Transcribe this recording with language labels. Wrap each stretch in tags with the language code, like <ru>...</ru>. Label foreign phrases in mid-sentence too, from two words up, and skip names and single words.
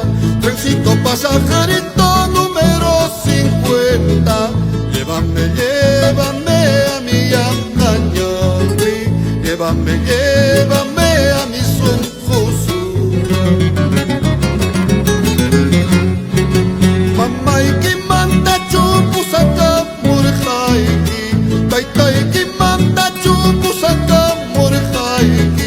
<es>trencito pasajerito número 50, llévame, llévame a mi Yamnañapi, llévame, llévame a mi Sunjusura.</es> <inb>Mamaiki manda chupu saka murjaiki, taitaiki manda chupu saka murjaiki.</inb>